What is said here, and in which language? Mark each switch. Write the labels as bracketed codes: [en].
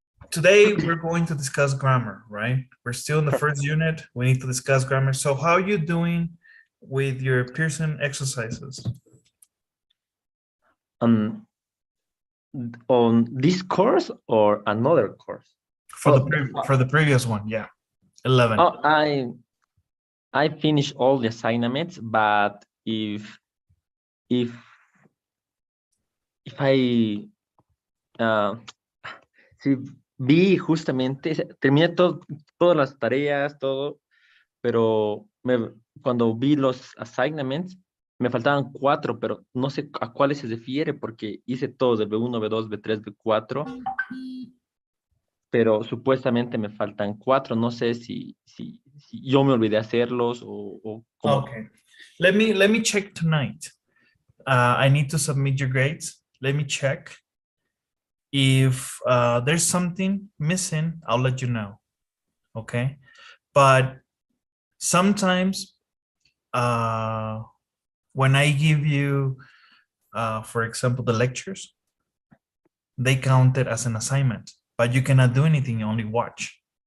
[en] Today we're going to discuss grammar, right? We're still in the first unit. We need to discuss grammar. So how are you doing with your Pearson exercises? um, on this course or another course? For the Oh, for the previous one, yeah. 11. oh, I finished all the assignments, but if I [es] si vi justamente, terminé todas las tareas, todo, pero cuando vi los assignments, me faltaban 4, pero no sé a cuáles se refiere porque hice todos de B1, B2, B3, B4, pero supuestamente me faltan 4. No sé si yo me olvidé hacerlos o cómo. [en] Okay. Let me check tonight. I need to submit your grades. Let me check. If there's something missing, I'll let you know. Okay. But sometimes when I give you, for example, the lectures, they count it as an assignment, but you cannot do anything, you only watch.